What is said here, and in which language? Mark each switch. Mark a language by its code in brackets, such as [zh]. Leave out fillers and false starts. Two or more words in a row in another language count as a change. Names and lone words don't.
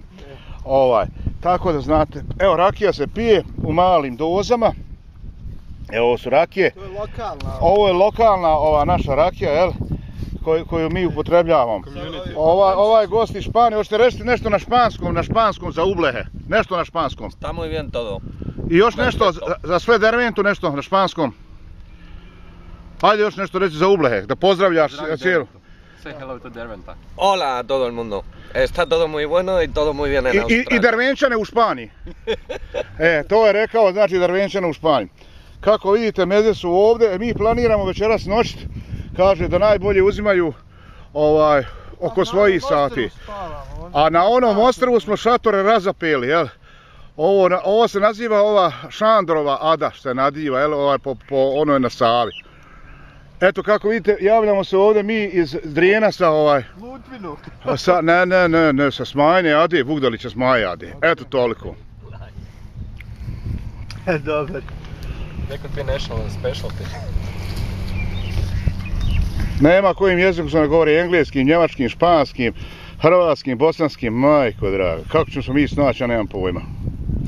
[bs] Tako da znate, evo rakija se pije u malim dozama. Evo ovo su rakije. Ovo je lokalna naša rakija, jel? Koju mi upotrebljavamo. Ovaj gost iz Španije, hoćete reći nešto na španskom za ublehe? Nešto na španskom. [es] Está muy bien todo. [bs] I još nešto za sve Derventu, nešto na španskom. Hajde još nešto reći za ublehe, da pozdravljaš cijelu. [en] Say hello to Derventa. [es] Hola a todo el mundo. Está todo muy bueno y todo muy bien en Australia. [bs] I Dervenčane u Španiji. To je rekao, znači Dervenčane u Španiji. Kako vidite, meze su ovdje, mi planiramo večeras noćit. Kaže da najbolje uzimaju oko svojih sati. A na onom ostrvu smo šatore razapeli, jel? Ovo se naziva Šandrova ada, što se nadiva, jel? Po onoj na Savi. Eto kako vidite, javljamo se ovdje mi iz Drijena sa Lutvinu. Ne, sa Smajne ade, Vugdalića Smaje ade. Eto toliko. Dobar. [en] That could be national specialty. [bs] Nema kojim jezikom se ne govori, engleskim, njemačkim, španskim, hrvatskim, bosanskim, majko draga. Kako ćemo se mi snaći, ja nemam pojma.